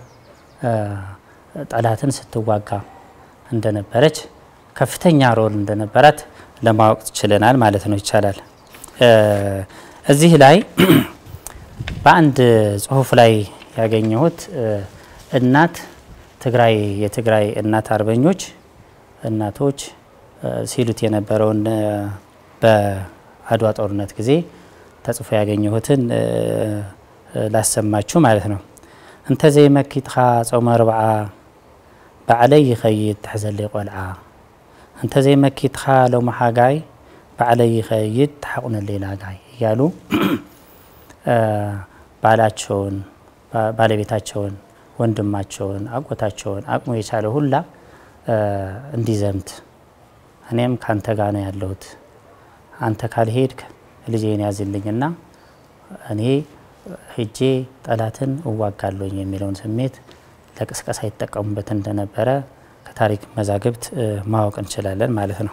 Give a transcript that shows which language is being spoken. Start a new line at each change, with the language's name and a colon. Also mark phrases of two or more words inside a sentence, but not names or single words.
Amharic: ጠላትን ስትዋጋ እንደነበረች ከፍተኛ ሮል እንደነበራት ለማወቅ ችለናል ማለት ነው ይቻላል። እዚህ ላይ በአንድ ጽሁፍ ላይ ያገኘሁት እናት የትግራይ እናት አርበኞች እናቶች ሲሉት የነበረውን በአድዋ ጦርነት ጊዜ ተጽፎ ያገኘሁትን ላሰማችሁ ማለት ነው።
Tigrinya: እንተ ዘይመኪትኻ ጾመ ርብዓ ባዕለይ ይኸይድ ተሕዘለይ ቆልዓ እንተ ዘይመኪትኻ ሎሚ ሓጋይ ባዕለይ ይኸይድ ተሓቁነለይ ላጋይ እያሉ
Amharic: ባላቸውን ባለቤታቸውን ወንድማቸውን አጎታቸውን አቅሙ የቻለ ሁላ እንዲዘምት እኔም ካንተ ጋር ነው ያለሁት አንተ ካልሄድክ ልጄን ያዝልኝና እኔ ሄጄ ጠላትን እዋጋለሁኝ የሚለውን ስሜት ለቅስቀሳ ይተቀሙበት እንደነበረ ከታሪክ መዛግብት ማወቅ እንችላለን ማለት ነው።